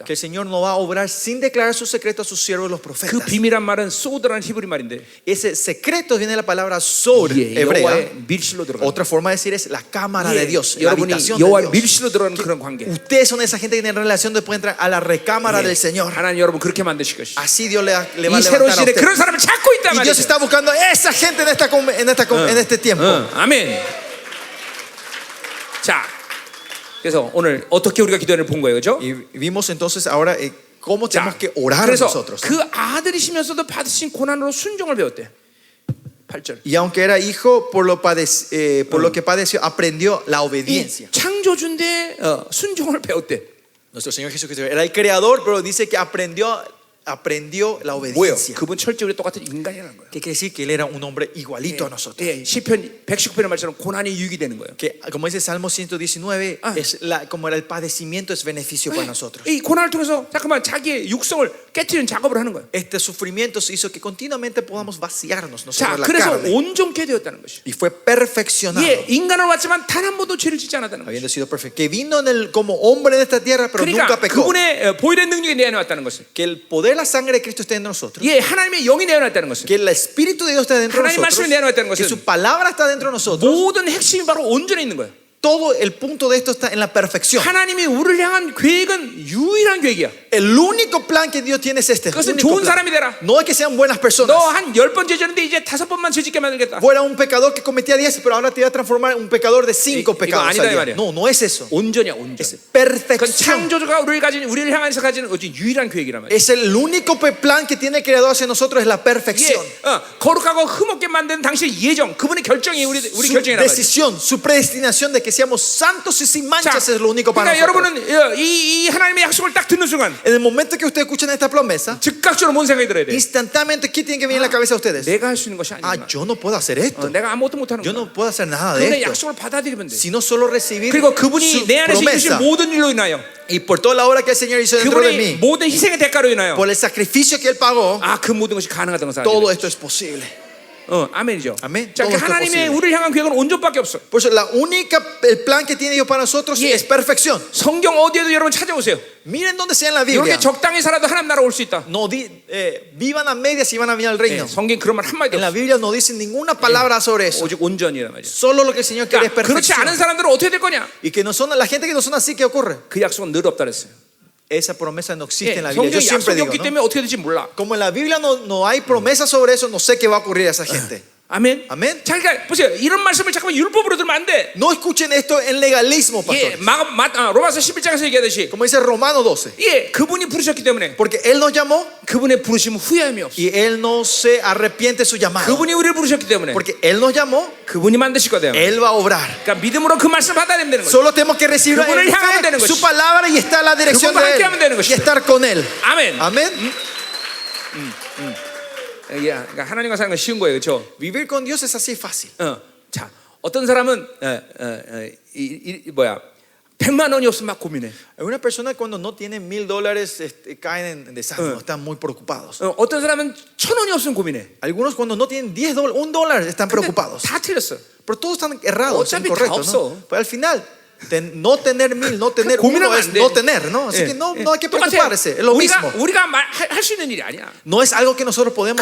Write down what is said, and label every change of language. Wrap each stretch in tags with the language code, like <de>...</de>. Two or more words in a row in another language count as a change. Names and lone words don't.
<es>Que el Señor no va a obrar sin declarar su secreto a sus siervos los</es> <ko>그</ko> <es>profetas.</es> <ko>비밀한 말은 소드라는 히브리 말인데</ko> <es>Ese secreto viene de la palabra sod hebrea.</es> <ko>여호와의 밀실로 들어가.</ko> <es>Otra forma de decir es la cámara de Dios, la</es> <ko>여러분이</ko> <es>habitación de</es> <ko>여호와의</ko> <es>Dios.</es> <ko>밀실로 들어가는 그런 관계.</ko> <es>Ustedes son esa gente que tiene relación de poder entrar a la recámara del Señor.</es> <ko>하나님 여러분 그렇게 만드실 것이죠.</ko> <es>Así Dios le va a</es> <ko>이 새로운</ko> <es>levantar a</es> <ko>시대에 그런</ko> <es>ustedes.</es> <ko>사람을 찾고 있단</ko> <es>Y Dios</es> <ko>말이죠.</ko> <es>está buscando esa gente en este tiempo.</es> <ko>아멘. 자, 그래서 오늘 어떻게 우리가 기도를 본 거예요, 그렇죠?</ko> <es>Y vimos entonces ahora cómo tenemos que orar</es> <ko>그래서</ko> <es>nosotros.</es> <ko>그 아들이시면서도 받으신 고난으로 순종을 배웠대. 8절.</ko> <es>Y aunque era hijo, por lo que padeció, aprendió la obediencia.</es> <ko>창조주인데 순종을 배웠대.</ko> <es>Nuestro Señor Jesucristo era el creador, pero dice que aprendió la</es> <ko>뭐예요?</ko> <es>obediencia.</es> <ko>그분 철저히 똑같은 인간이라는 거예요.</ko> <es>¿Qué quiere decir? Que él era un hombre igualito a nosotros.</es> <ko>시편 119편의 말처럼 고난이 유익이 되는 거예요.</ko> <es>Que como dice Salmo 119, como era el padecimiento es beneficio para nosotros.</es> <ko>이 고난을 통해서 잠깐만 자기의 육성을 깨트리는 작업을 ha는 거예요.</ko> <es>Este sufrimiento hizo que continuamente podamos vaciarnos</es> <ko>자,</ko> <es>nosotros la</es> <ko>그래서</ko> <es>carne.</es> <ko>온전케 되었다는 것이.</ko> <es>Y fue perfeccionado.</es> <ko>인간을 왔지만 단 한 번도 죄를 짓지 않았다는 것이.</ko> <es>Habiendo sido perfecto. Que vino como hombre en esta tierra, pero nunca</es> <ko>그러니까</ko> <es>pecó.</es> <ko>그분의 보혈의 능력이 내 안에 왔다는 것은.</ko> <es>Que el poder, la sangre de Cristo esté en nosotros.</es> <ko>하나님의 영이 내 안에 왔다는 것은.</ko> <es>Que el Espíritu de Dios está dentro de</es> <ko>하나님</ko> <es>nosotros.</es> <ko>말씀이 내 안에 왔다는</ko> <es>Que</es> <ko>것은</ko> <es>su palabra está dentro de nosotros.</es> <ko>모든 핵심이 바로 온전에 있는 거예요.</ko> <es>todo el punto de esto está en la perfección.</es> <ko>하나님이 우리를 향한 계획은 유일한 계획이야.</ko> <es>El único plan que Dios tiene es este.</es> <ko>그것은</ko> <es>único</es> <ko>좋은</ko> <es>plan.</es> <ko>사람이 되라.</ko> <es>No es que sean buenas personas.</es> <ko>너 한 10번 죄졌는데 이제 5번만 죄짓게 만들겠다.</ko> <es>Fuera un pecador que cometía 10, pero ahora te va a transformar en un pecador de 5</es> <ko>이거</ko> <es>pecados.</es> <ko>아니다, 이</ko> <es>al día.</es> <ko>말이야.</ko> <es>No, no es eso.</es> <ko>온전이야, 온전.</ko> <es>Es</es> <ko>그건</ko> <es>perfección.</es> <ko>창조주가 우리를 향해서 가진 유일한 계획이란 말이야.</ko> <es>Es el único plan que tiene el Creador hacia nosotros, es la</es> <ko>이게</ko> <es>perfección.</es> <ko>거룩하고 흠없게 만든 당신의 예정, 그분의 결정이 우리</ko> <es>Su</es> <ko>결정이란 말이야.</ko> <es>decisión, su predestinación de que seamos santos y sin</es> <ko>자,</ko> <es>manchas es lo único para</es> <ko>그러니까</ko> <es>nosotros.</es> <ko>여러분은 이 하나님의 약속을 딱 듣는 순간</ko> <es>En el momento que ustedes escuchan esta promesa,</es> <ko>즉각적으로 뭔 생각이 들어야 돼?</ko> <es>instantáneamente, ¿qué tiene que venir en la cabeza de ustedes?</es> <ko>내가 할 수 있는 것이</ko> <es>Ah,</es> <ko>아니구나.</ko> <es>yo no puedo hacer esto.</es> <ko>내가 아무것도 못하는</ko> <es>Yo</es> <ko>거야.</ko> <es>no puedo hacer nada de</es> <ko>그분의</ko> <es>esto.</es> <ko>약속을 받아들이면 돼.</ko> <es>Sino solo recibir</es> <ko>그리고 그분이</ko> <es>su</es> <ko>내 안에서 이루신</ko> <es>promesa.</es> <ko>모든 일로 인하여,</ko> <es>Y por toda la obra que el Señor hizo dentro de</es> <ko>그분의</ko> <es>mí,</es> <ko>모든 희생의 대가로 인하여,</ko> <es>por el sacrificio que Él pagó,</es> <ko>그 모든 것이 가능하다는 것을</ko> <es>todo</es> <ko>알게 돼.</ko> <es>esto es posible.</es> <ko>아멘이죠. 아멘. 자,</ko> <es>todo esto es</es> <ko>하나님의</ko> <es>posible.</es> <ko>우리를 향한 계획은 온전밖에 없어.</ko> <es>Por eso el plan que tiene Dios para nosotros Yeah. es perfección.</es> <ko>성경 어디에도 여러분 찾아오세요.</ko> <es>Miren donde sea en la Biblia.</es> <ko>이렇게 적당히 살아도 하나님 나라 올 수 있다.</ko> <es>No vivan a medias y van a venir al reino.</es> <ko>성경 그런 말 한마디도</ko> <es>En la</es> <ko>없어.</ko> <es>Biblia no dice ninguna palabra sobre eso.</es> <ko>오직 온전이란 말이야.</ko> <es>Solo lo que el Señor quiere es</es> <ko>그러니까 그렇지</ko> <es>perfección.</es> <ko>않은 사람들은 어떻게 될 거냐?</ko> <es>Y que no son la gente que no son así, ¿qué ocurre?</es> <ko>그 약속은 늘 없다 그랬어요.</ko> <es>Esa promesa no existe en la Biblia.</es> <ko>성경에</ko> <es>Yo siempre</es> <ko>약속이</ko> <es>digo,</es> <ko>없기</ko> <es>¿no?</es> <ko>때문에 어떻게 될지 몰라.</ko> <es>Como en la Biblia no hay promesa sobre eso, no sé qué va a ocurrir a esa gente.</es> <ko>아멘. 아멘. 자, 그러니까 보세요. 이런 말씀을 잠깐만 율법으로 들으면 안 돼.</ko> <es>No escuchen esto en legalismo,</es> <ko>예,</ko> <es>pastor.</es> <ko>로마서 11장에서 얘기하듯이,</ko> <es>Como dice Romano 12.</es> <ko>예, 그분이 부르셨기 때문에</ko> <es>Porque Él nos llamó</es> <ko>그분의 부르심은 후회함이 없어.</ko> <es>y Él no se arrepiente de su llamado.</es> <ko>그분이 우리를 부르셨기 때문에</ko> <es>Porque Él nos llamó,</es> <ko>그분이 만드실 거다.</ko> <es>Él va a obrar.</es> <ko>그러니까 믿음으로 그 말씀을 받아내면 되는 거죠.</ko> <es>Solo tenemos que recibir</es> <ko>그분을</ko> <es>en</es> <ko>향하면 되는</ko> <es>fe</es> <ko>것이죠.</ko> <es>su palabra y estar en la dirección</es> <ko>그분과</ko> <es>de</es> <ko>함께하면 되는</ko> <es>Él</es> <ko>것이죠.</ko> <es>y estar con Él.</es> <ko>아멘.</ko> <es>Amén.</es> <ko>그러니까 하나님과 사는 건 쉬운 거예요, 그렇죠?</ko> <es>Vivir con Dios es así fácil.</es> <ko>자, 어떤 사람은 100만 원이 없으면 막 고민해.</ko> <es>Una persona cuando no tiene $1,000 caen en desánimo, están muy preocupados.</es> <ko>어떤 사람은 1,000원이 없으면 고민해.</ko> <es>Algunos cuando no tienen $10, $1 están preocupados.</es> <ko>다 틀렸어.</ko> <es>Pero todos están errados,</es> <ko>어차피</ko> <es>incorrectos,</es> <ko>다</ko> <es>¿no?</es> <ko>없어.</ko> <es>Pero al final, no tener 1,000, no tener uno</es> <ko>고민하면</ko> <es>es</es> <ko>안 돼.</ko> <es>no tener, ¿no? Así que no hay que</es> <ko>똑같아요.</ko> <es>preocuparse, es lo mismo.</es> <ko>우리가 할 수 있는 일이 아니야.</ko> <es>No es algo que nosotros podemos</es>